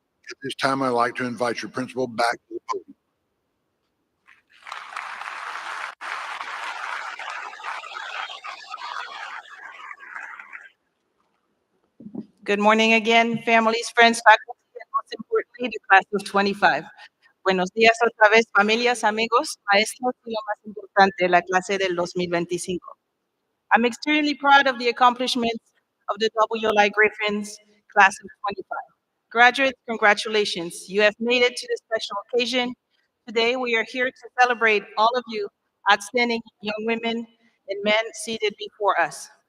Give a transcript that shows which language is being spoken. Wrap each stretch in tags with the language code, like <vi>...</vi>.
<en>At this time, I'd like to invite your principal back to the podium. Good morning again, families, friends, faculty, and most importantly, the class of 25.</en> <es>Buenos días otra vez, familias, amigos, maestros, y lo más importante, la clase del 2025.</es> <en>I'm extremely proud of the accomplishments of the WLI Griffins class of 25. Graduates, congratulations. You have made it to this special occasion. Today, we are here to celebrate all of you outstanding young women and men seated before us.</en>